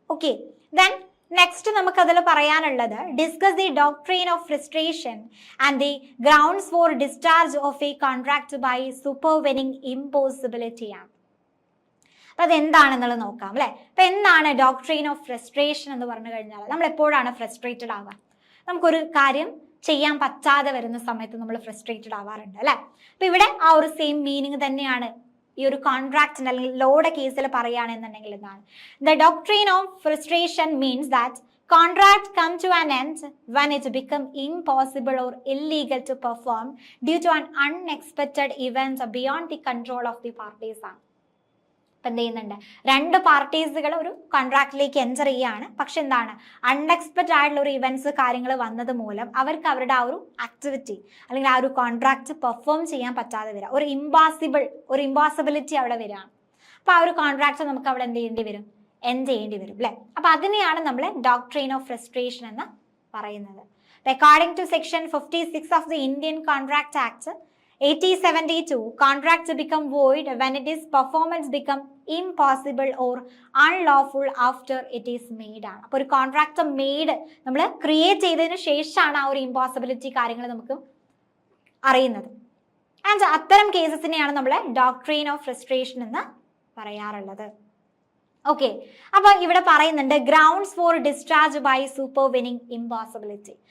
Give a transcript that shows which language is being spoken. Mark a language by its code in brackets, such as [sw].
[en] okay, then next [ml] നമുക്ക് അതിൽ പറയാനുള്ളത് [en] Discuss the doctrine of frustration and the grounds for discharge of a contract by supervening impossibility ആണ്. [ml] അപ്പൊ അതെന്താണെന്നുള്ളത് നോക്കാം അല്ലെ. അപ്പൊ എന്താണ് ഡോക്ട്രീൻ ഓഫ് ഫ്രസ്ട്രേഷൻ എന്ന് പറഞ്ഞു കഴിഞ്ഞാൽ നമ്മൾ എപ്പോഴാണ് ഫ്രസ്ട്രേറ്റഡ് ആവുക, നമുക്കൊരു കാര്യം ചെയ്യാൻ പറ്റാതെ വരുന്ന സമയത്ത് നമ്മൾ ഫ്രസ്ട്രേറ്റഡ് ആവാറുണ്ട് അല്ലെ. അപ്പൊ ഇവിടെ ആ ഒരു സെയിം മീനിങ് തന്നെയാണ് ഈ ഒരു കോൺട്രാക്റ്റിന്റെ അല്ലെങ്കിൽ ലോയുടെ കേസിൽ പറയുകയാണെന്നുണ്ടെങ്കിൽ എന്താണ്, [en] The doctrine of frustration means that contract come to an end when it become impossible or illegal to perform due to an unexpected event beyond the control of the parties ആണ്. [ml] ഇപ്പം എന്ത് ചെയ്യുന്നുണ്ട്, രണ്ട് പാർട്ടീസുകൾ ഒരു കോൺട്രാക്റ്റിലേക്ക് എൻറ്റർ ചെയ്യുകയാണ്. പക്ഷെ എന്താണ്, unexpected ആയിട്ടുള്ള ഒരു ഇവന്റ്സ് കാര്യങ്ങൾ വന്നത് മൂലം അവർക്ക് അവരുടെ ആ ഒരു ആക്ടിവിറ്റി അല്ലെങ്കിൽ ആ ഒരു കോൺട്രാക്ട് പെർഫോം ചെയ്യാൻ പറ്റാതെ വരിക, ഒരു ഇമ്പോസിബിലിറ്റി അവിടെ വരികയാണ്. അപ്പോൾ ആ ഒരു കോൺട്രാക്ട് നമുക്ക് അവിടെ എന്ത് ചെയ്യേണ്ടി വരും, എൻഡ് ചെയ്യേണ്ടി വരും അല്ലേ. അപ്പോൾ അതിനെയാണ് നമ്മൾ ഡോക്ട്രിൻ ഓഫ് ഫ്രസ്ട്രേഷൻ എന്ന് പറയുന്നത്. [en] According to section 56 of the Indian contract act 1872, contracts become void when it is performance become impossible or unlawful after it is made ആണ്. [ml] അപ്പോൾ ഒരു കോൺട്രാക്ട് മെയ്ഡ് നമ്മൾ ക്രിയേറ്റ് ചെയ്തതിന് ശേഷമാണ് ആ ഒരു ഇമ്പോസിബിലിറ്റി കാര്യങ്ങൾ നമുക്ക് അറിയുന്നത്. ആൻഡ് അത്തരം കേസസിനെയാണ് നമ്മൾ ഡോക്ട്രിൻ ഓഫ് ഫ്രസ്ട്രേഷൻ എന്ന് പറയാറുള്ളത്. [en] okay, [ml] അപ്പോൾ ഇവിടെ പറയുന്നുണ്ട് [en] Grounds for discharge by supervening impossibility.